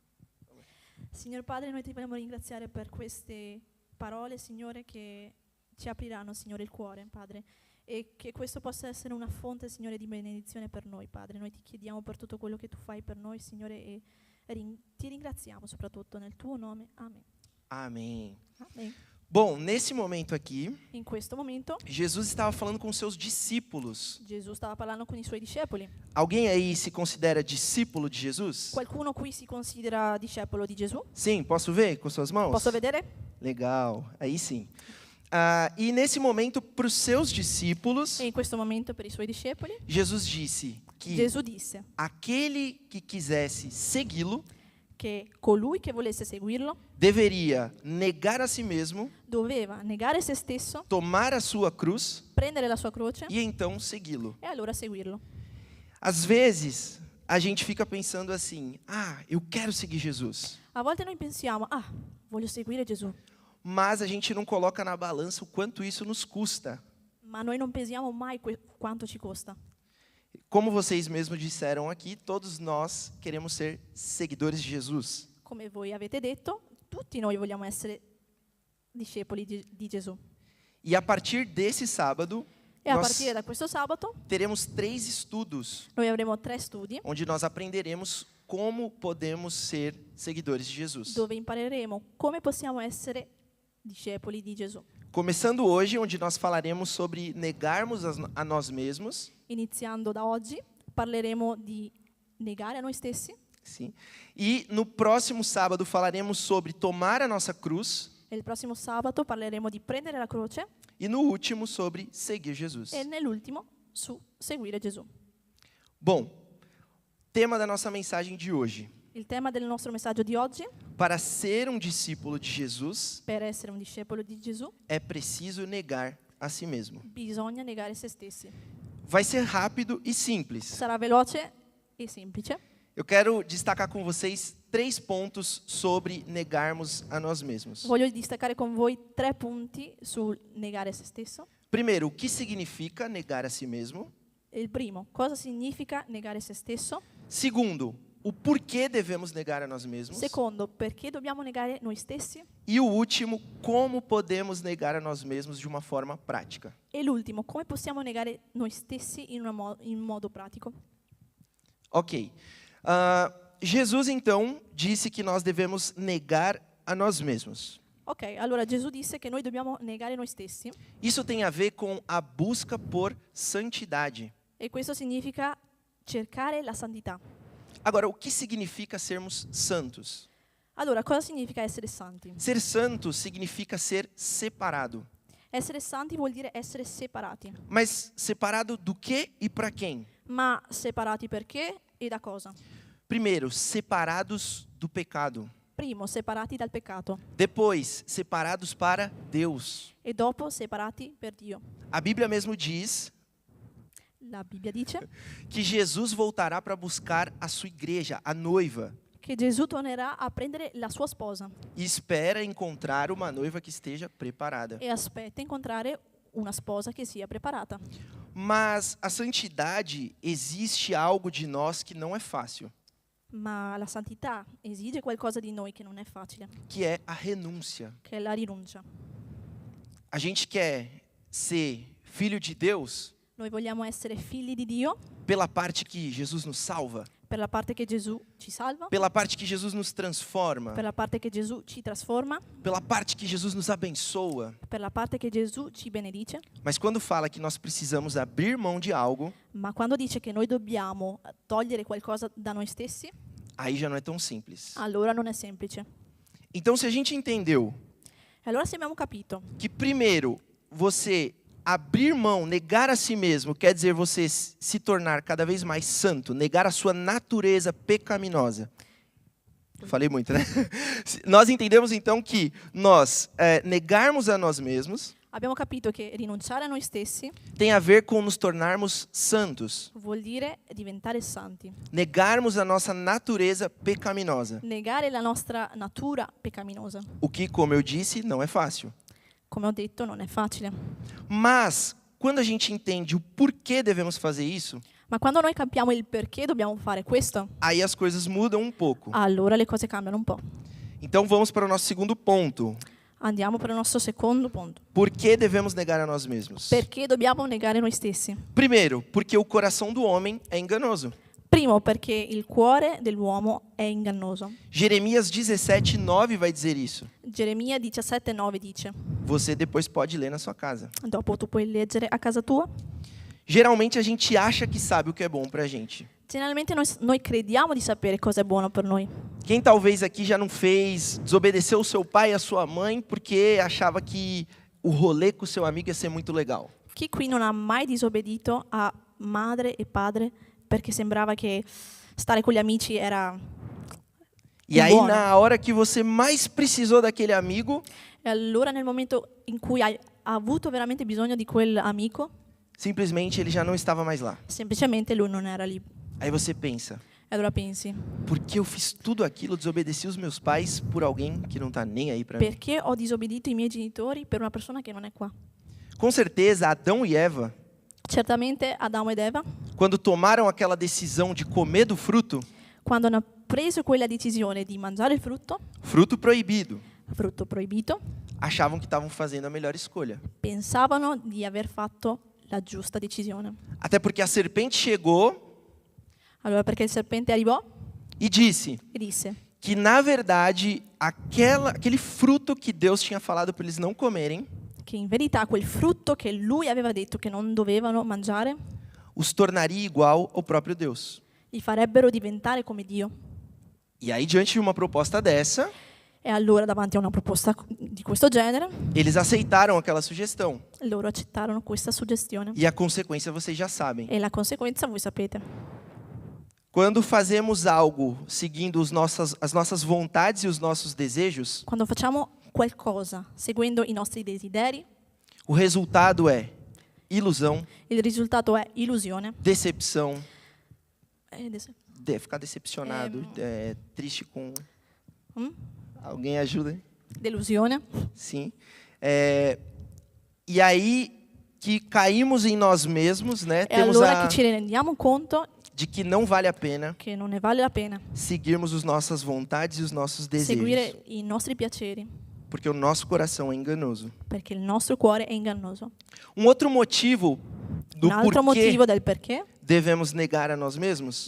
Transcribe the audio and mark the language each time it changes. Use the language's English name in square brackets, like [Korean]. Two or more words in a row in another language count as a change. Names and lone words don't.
[Italian] Signor Padre, noi ti vogliamo ringraziare per queste parole, Signore, che ci apriranno, Signore, il cuore, Padre, e che questo possa essere una fonte, Signore, di benedizione per noi, Padre. Noi ti chiediamo per tutto quello che tu fai per noi, Signore, e ti ringraziamo soprattutto nel tuo nome. Amen. [Portuguese] Amém. Amen. Bom, nesse momento aqui, [Italian] In questo momento [Portuguese] Jesus estava falando com seus discípulos. [Italian] Gesù stava parlando con i suoi discepoli. [Portuguese] Alguém aí se considera discípulo de Jesus? [Italian] Qualcuno qui si considera discepolo di Gesù? [Portuguese] Sim, posso ver com suas mãos? [Italian] Posso vedere? [Portuguese] Legal, aí sim. E nesse momento, para os seus discípulos, [Italian] E in questo momento per i suoi discepoli [Portuguese] Jesus disse que [Italian] Gesù disse [Portuguese] aquele que quisesse segui-lo [Italian] che colui che volesse seguirlo [Portuguese] deveria negar a si mesmo, [Italian] doveva negare se stesso, [Portuguese] tomar a sua cruz [Italian] prendere la sua croce [Portuguese] e então segui-lo. [Italian] e allora seguirlo. [Portuguese] Às vezes, a gente fica pensando assim: eu quero seguir Jesus. [Italian] A volte noi pensiamo, voglio seguire Gesù, [Portuguese] Mas a gente não coloca na balança o quanto isso nos custa. [Italian] ma noi non pensiamo mai quanto ci costa. [Portuguese] Como vocês mesmos disseram aqui, todos nós queremos ser seguidores de Jesus. [Italian] Come voi avete detto, tutti noi vogliamo essere discepoli di Gesù. [Portuguese] E a partir desse sábado, [Italian] E a [Portuguese] nós [Italian] partire da questo sabato [Portuguese] teremos 3 estudos, [Italian] noi avremo 3 studi [Portuguese] onde nós aprenderemos como podemos ser seguidores de Jesus. [Italian] dove impareremo come possiamo essere discepoli di Gesù. [Portuguese] Começando hoje, onde nós falaremos sobre negarmos a nós mesmos, [Italian] Iniziando da oggi parleremo di negare a noi stessi [Portuguese] sim. E no próximo sábado falaremos sobre tomar a nossa cruz, [Italian] e il prossimo sabato parleremo di prendere la croce [Portuguese] e no último sobre seguir Jesus. [Italian] e nell'ultimo su seguire Gesù. [Portuguese] Bom, tema da nossa mensagem de hoje. [Italian] Il tema del nostro messaggio di oggi: [Portuguese] Para ser um discípulo de Jesus, [Italian] per essere un discepolo di Gesù [Portuguese] é preciso negar a si mesmo. [Italian] bisogna negare se stessi. [Portuguese] Vai ser rápido e simples. [Italian] Sarà veloce e semplice. [Portuguese] Eu quero destacar com vocês 3 pontos sobre negarmos a nós mesmos. [Italian] Voglio distaccare con voi 3 punti sul negare se stesso. [Portuguese] Primeiro, o que significa negar a si mesmo? [Italian] Il primo, cosa significa negare se stesso? [Portuguese] Segundo, o porquê devemos negar a nós mesmos? [Italian] Secondo, perché dobbiamo negare noi stessi? [Portuguese] E o último, como podemos negar a nós mesmos de uma forma prática? [Italian] E l'ultimo, come possiamo negare noi stessi in modo pratico? Ok. [Portuguese] Jesus, então, disse que nós devemos negar a nós mesmos. [Italian] Ok, allora Gesù disse che noi dobbiamo negare noi stessi [Portuguese] Isso tem a ver com a busca por santidade. [Italian] e questo significa cercare la santità. [Portuguese] Agora, o que significa sermos santos? [Italian] Allora, cosa significa essere santi? [Portuguese] Ser santo significa ser separado. [Italian] Essere santi vuol dire essere separati. [Portuguese] Mas separado do que e para quem? [Italian] Ma separati perché e da cosa? [Portuguese] Primeiro, separados do pecado. [Italian] Primo, separati dal peccato [Portuguese] Depois, separados para Deus. [Italian] e dopo separati per Dio. [Portuguese] A Bíblia mesmo diz [Italian] La Bibbia dice [Portuguese] que Jesus voltará para buscar a sua igreja, a noiva, [Italian] che Gesù tornerà a prendere la sua sposa [Portuguese] e espera encontrar uma noiva que esteja preparada. [Italian] e aspetta incontrare una sposa che sia preparata. [Portuguese] Mas a santidade existe algo de nós que não é fácil, [Italian] Ma la santità esige qualcosa di noi che non è facile, [Portuguese] que é a renúncia. [Italian] che è la rinuncia. [Portuguese] A gente quer ser filho de Deus [Italian] Noi vogliamo essere figli di Dio [Portuguese] pela parte que Jesus nos salva, [Italian] per la parte che Gesù ci salva, [Portuguese] pela parte que Jesus nos transforma, [Italian] per la parte che Gesù ci trasforma, [Portuguese] pela parte que Jesus nos abençoa. [Italian] per la parte che Gesù ci benedice. [Portuguese] Mas quando fala que nós precisamos abrir mão de algo, [Italian] Ma quando dice che noi dobbiamo togliere qualcosa da noi stessi, [Portuguese] aí já não é tão simples. [Italian] allora non è semplice. [Portuguese] Então, se a gente entendeu [Italian] E allora se abbiamo capito [Portuguese] que primeiro você abrir mão, negar a si mesmo, quer dizer você se tornar cada vez mais santo, negar a sua natureza pecaminosa. Falei muito, né? Nós entendemos então que nós negarmos a nós mesmos [Italian] abbiamo capito che rinunciare a noi stessi [Portuguese] tem a ver com nos tornarmos santos, [Italian] vuol dire diventare santi, [Portuguese] negarmos a nossa natureza pecaminosa, [Italian] negare la nostra natura peccaminosa. [Portuguese] o que, como eu disse, não é fácil. [Italian] Come ho detto, non è facile. [Portuguese] Mas quando a gente entende o porquê devemos fazer isso, [Italian] Ma quando noi capiamo il perché dobbiamo fare questo, [Portuguese] aí as coisas mudam um pouco. [Italian] allora le cose cambiano un po'. [Portuguese] Então vamos para o nosso segundo ponto. [Italian] Andiamo per il nostro secondo punto. [Portuguese] Por que devemos negar a nós mesmos? [Italian] Perché dobbiamo negare noi stessi? [Portuguese] Primeiro, porque o coração do homem é enganoso. [Italian] Primo, perché il cuore dell'uomo è ingannoso. [Portuguese] Jeremias 17:9 vai dizer isso. [Italian] Geremia 17,9 dice, [Portuguese] Você depois pode ler na sua casa. [Italian] dopo tu puoi leggere a casa tua. [Portuguese] Geralmente a gente acha que sabe o que é bom pra gente. [Italian] Generalmente noi crediamo di sapere cosa è buono per noi. [Portuguese] Quem talvez aqui já não fez, desobedeceu o seu pai e a sua mãe porque achava que o rolê com o seu amigo ia ser muito legal. [Italian] Chi qui non ha mai disobbedito a madre e padre perché sembrava che stare con gli amici era [Portuguese] E aí [Italian] buono? [Portuguese] na hora que você mais precisou daquele amigo, [Italian] E allora nel momento in cui hai avuto veramente bisogno di quell'amico, [Portuguese] simplesmente ele já não estava mais lá. [Italian] semplicemente lui non era lì. [Portuguese] Aí você pensa, [Italian] E allora pensi, [Portuguese] por que eu fiz tudo aquilo, desobedeci os meus pais por alguém que não está nem aí para mim? [Italian] perché ho disobbedito i miei genitori per una persona che non è qua? [Portuguese] Com certeza, Adão e Eva, [Italian] Certamente Adamo ed Eva, [Portuguese] quando tomaram aquela decisão de comer do fruto, [Italian] quando hanno preso quella decisione di mangiare il [Portuguese] fruto proibido, [Italian] frutto proibito, [Portuguese] achavam que estavam fazendo a melhor escolha. [Italian] pensavano di aver fatto la giusta decisione. [Portuguese] Até porque a serpente chegou [Italian] Allora perché il serpente arrivò [Portuguese] e disse [Italian] e disse [Portuguese] que, na verdade, aquele fruto que Deus tinha falado para eles não comerem, [Italian] che in verità quel frutto che lui aveva detto che non dovevano mangiare [Portuguese] os tornaria igual ao próprio Deus. [Italian] li farebbero diventare come Dio. [Portuguese] E aí, diante de uma proposta dessa, [Italian] E allora davanti a una proposta di questo genere, [Portuguese] eles aceitaram aquela sugestão. [Italian] loro accettarono questa suggestione. [Portuguese] E a consequência vocês já sabem. [Italian] E la conseguenza voi sapete. [Portuguese] Quando fazemos algo seguindo as nossas vontades e os nossos desejos, [Italian] Quando facciamo qualcosa seguendo i nostri desideri, [Portuguese] o resultado é ilusão, [Italian] il risultato è illusione, [Portuguese] decepção, [Italian] ed- [Portuguese] ficar decepcionado, triste com... mm? Alguém ajuda? [Italian] delusione. [Portuguese] Sim. E aí que caímos em nós mesmos, né? [Italian] E [Portuguese] Temos [Italian] allora che ci rendiamo conto [Portuguese] de que não vale a pena [Italian] che non ne vale la pena [Portuguese] seguirmos as nossas vontades e os nossos desejos, [Italian] seguire i nostri piaceri, [Portuguese] porque o nosso coração é enganoso. [Italian] perché il nostro cuore è ingannoso. [Portuguese] Um outro motivo do [Italian] Un altro [Portuguese] porquê [Italian] motivo del perché [Portuguese] devemos negar a nós mesmos